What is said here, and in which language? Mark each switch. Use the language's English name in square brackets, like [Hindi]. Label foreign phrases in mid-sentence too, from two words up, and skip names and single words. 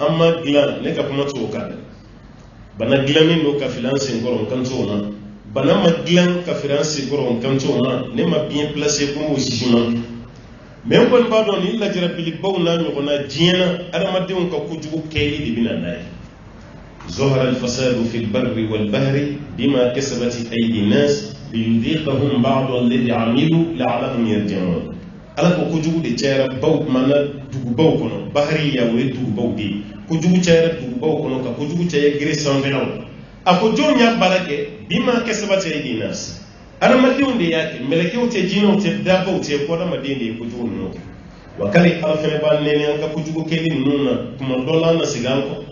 [Bambara] an ma dilan ne ka kuma t'o kan bana dilannen don ka fili an senkɔrɔ n kan t'o ma bana ma dilan ka fili an senkɔrɔ n kan t'o ma ne ma [French] bien placé comme [Bambara] o sisi ma mais n kɔni b'a dɔn ni lajarabilibaw n'a ɲɔgɔnna diɲɛ na adamadenw ka kojugu kɛli de bɛ na n'a ye [Arabic] ظهر الفساد في البر والبحر بما كسبت أيدي الناس ليذيقهم بعض الذي عملوا لعلهم يرجعون [Bambara] ala ko kojugu de cayara baw mana dugubaw kɔnɔ bahari ya o ye dugubaw de ye kojugu cayara dugubaw kɔnɔ ka kojugu caya gere sanfɛlaw a ko jɔn y'a baara kɛ [Arabic] بما كسبت أيدي الناس [Bambara] adamadenw de y'a kɛ mɛlɛkɛw tɛ jinɛw tɛ dabaw tɛ ko adamaden de ye kojugu ninnu kɛ wa k'ale ala fɛnɛ b'a nɛni an ka kojugu kɛli ninnu na tuma dɔ la an na segin an kɔ